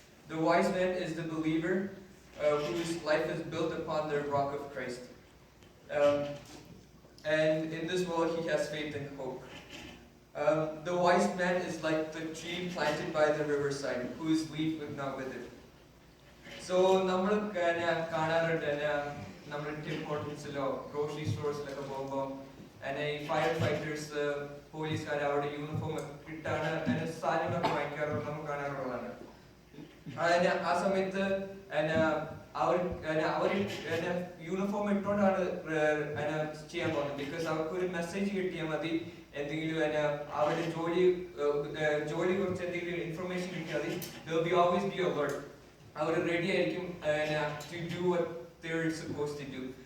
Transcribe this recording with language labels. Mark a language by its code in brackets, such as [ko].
[en] The wise man is the believer whose life is built upon the rock of Christ. And in this world he has faith and hope. The wise man is like the tree planted by the riverside, whose leaf will not wither. [ml] So, നമ്മൾ കാണാറുണ്ട് നമ്മുടെ Tim ഹോട്ടൽസിലോ grocery സ്റ്റോഴ്സിലൊക്കെ പോകുമ്പോൾ ഈ fire fighters പോലീസുകാർ അവിടെ uniform ഇട്ടാണ് സാധനങ്ങളൊക്കെ വാങ്ങിക്കാറുള്ളത് നമുക്ക് കാണാറുള്ളതാണ്. ആ സമയത്ത് അവർ യൂണിഫോം ഇട്ടുകൊണ്ടാണ് ചെയ്യാൻ പോകുന്നത്. ബിക്കോസ് അവർക്ക് ഒരു മെസ്സേജ് കിട്ടിയാൽ മതി, എന്തെങ്കിലും അവരുടെ ജോലി കുറിച്ച് എന്തെങ്കിലും ഇൻഫർമേഷൻ കിട്ടിയാൽ മതി, [en] they will always be alert. [ml] Our ready ആയിരിക്കും [en] to do what they're supposed to do.